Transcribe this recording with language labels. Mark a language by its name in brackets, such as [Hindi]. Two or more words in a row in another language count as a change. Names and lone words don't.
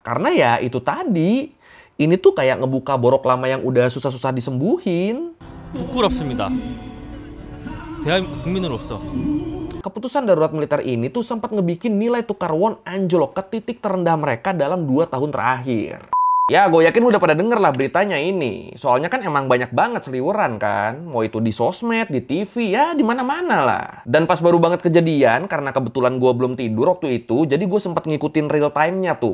[Indonesian] Karena ya itu tadi, ini tuh kayak ngebuka borok lama yang udah susah-susah disembuhin. [Korean] 부끄럽습니다. 대한민국 국민으로서. [Indonesian] Keputusan darurat militer ini tuh sempat ngebikin nilai tukar won anjlok ke titik terendah mereka dalam 2 tahun terakhir. Ya, gue yakin udah pada denger lah beritanya ini. Soalnya kan emang banyak banget seliweran kan. Mau itu di sosmed, di TV, ya di mana-mana lah. Dan pas baru banget kejadian, karena kebetulan gue belum tidur waktu itu, jadi gue sempat ngikutin [English] real time- [Indonesian] nya tuh.